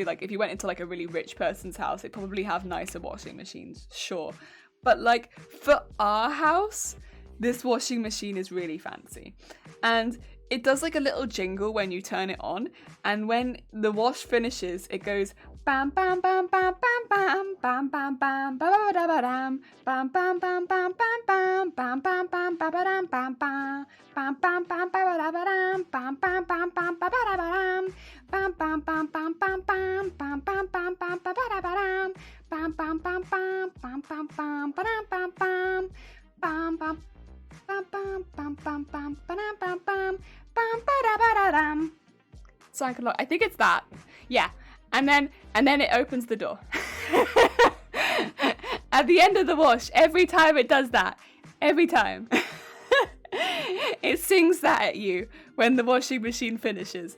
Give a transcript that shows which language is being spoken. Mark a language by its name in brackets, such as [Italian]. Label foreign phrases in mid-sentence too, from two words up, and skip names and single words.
[English] Like, if you went into like a really rich person's house, they'd probably have nicer washing machines, sure. But like, for our house, this washing machine is really fancy. And it does like a little jingle when you turn it on, and when the wash finishes, it goes bam bam bam bam bam bam bam bam bam ba da ba dam bam bam bam bam bam bam bam bam bam ba ba dam bam bam bam bam bam ba da ba dam bam bam bam bam ba da ba dam bam bam bam bam bam bam bam bam bam bam ba da ba dam bam bam bam bam bam bam bam ba dam bam bam bam bam bam bam bam bam bam bam bam bam bam ba da ba da dam. So I can look. I think it's that. Yeah. And then it opens the door. At the end of the wash, every time it does that. Every time. It sings that at you when the washing machine finishes.